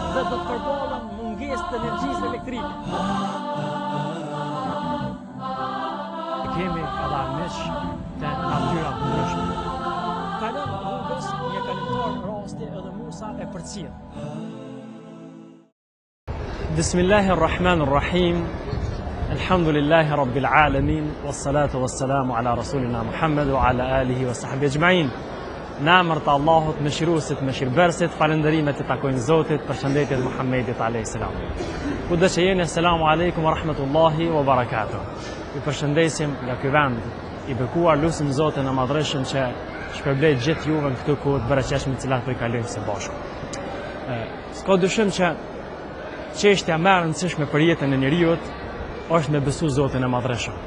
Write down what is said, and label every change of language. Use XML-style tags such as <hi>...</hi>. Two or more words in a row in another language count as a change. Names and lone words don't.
<sq>do të përballen mungesë të energjisë elektrike. Kemi edhe armiq të natyra të ndryshme. Kalon rrugës një kalimtar rasti edhe Musa e përcjell.</sq> <ar>Bismillahirrahmanirrahim. الحمد لله رب العالمين والصلاة والسلام على رسولنا محمد وعلى آله وصحبه أجمعين.</ar> <sq>Në emër të Allahut, mëshiruesit, mëshirëbërësit, falënderimet të takojnë Zotit, përshëndetjet Muhammedit a.s. Kudo që jeni,</sq> <ar>السلام عليكم ورحمة الله وبركاته.</ar> <sq>Ju përshëndesim nga ky vend i bekuar, lutim Zotin e Madhreshëm që shpërblej gjithë juve në këtë kohë të bereqeshme të cilat po i kalojmë së bashku. S'ka dyshim që çështja më e rëndësishme për jetën e njerëzit është me besu Zotin e Madhreshëm.</sq>